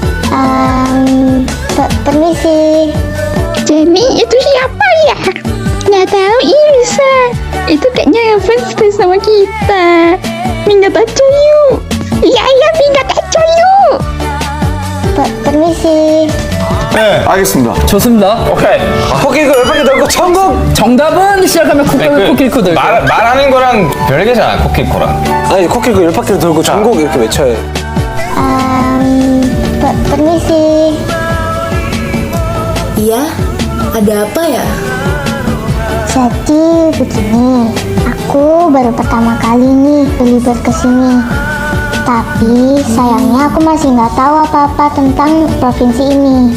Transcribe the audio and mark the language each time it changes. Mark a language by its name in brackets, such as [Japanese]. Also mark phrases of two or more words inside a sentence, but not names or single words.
[Indonesian] Permisi. Jenny, itu siapa ya? Nggak tahu Irsa. Itu kayaknya ngefans deh sama kita. Minggat aja yuk. Iya, minggat aja yuk. Permisi. [Korean] 네, 알겠습니다. 좋습니다. 오케이. 코끼리 열받게 들고 천국. 정답은 시작하면 코끼리 코들. 말하는 거랑 별개잖아, 코끼리코랑. 아니 코끼리 열 바퀴를 돌고 전국 이렇게 외쳐야 해. [Indonesian] Permisi. Iya, ada apa ya? Jadi begini, aku baru pertama kali nih libur ke sini. Tapi sayangnya aku masih nggak tahu apa-apa tentang provinsi ini.